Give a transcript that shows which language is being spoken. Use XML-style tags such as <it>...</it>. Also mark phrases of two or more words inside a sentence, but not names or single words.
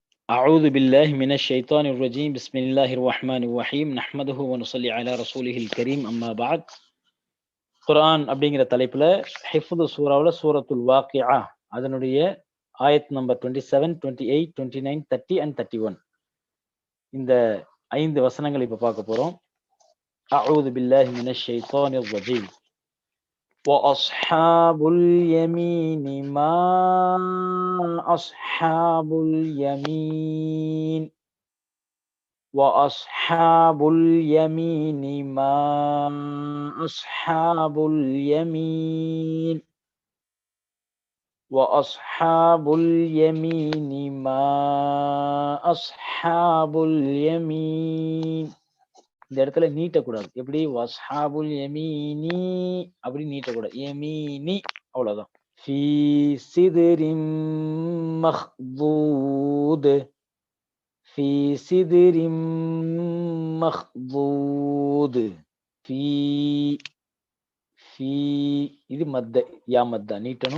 <ar>أعوذ بالله من الشيطان الرجيم بسم الله الرحمن الرحيم نحمده ونصلي على رسوله الكريم أما بعد</ar> <ta>குர்ஆன் அப்படிங்கிற தலைப்புல ஹிஃப்து சூராவில் சூரத்துல் வாக்கியா அதனுடைய ஆயத் நம்பர் 27, 28, 29, 30 and 31 இந்த 5 வசனங்கள் இப்ப பார்க்க போறோம்.</ta> <ar>أعوذ بالله من الشيطان الرجيم وأصحاب اليمين ما أصحاب اليمين وأصحاب اليمين ما أصحاب اليمين وأصحاب اليمين ما أصحاب اليمين.</ar> <ta>இந்த இடத்துல நீட்டக்கூடாது. எப்படி</ta> <ar>وأصحاب اليمين</ar> <ta>அப்படி நீட்டக்கூடாது. யமீனி அவ்வளவுதான்.</ta> <ar>في سدر مخضود في سدر مخضود في في</ar> <ta>இது மத்த யா மத்தா நீட்டணும்.</ta>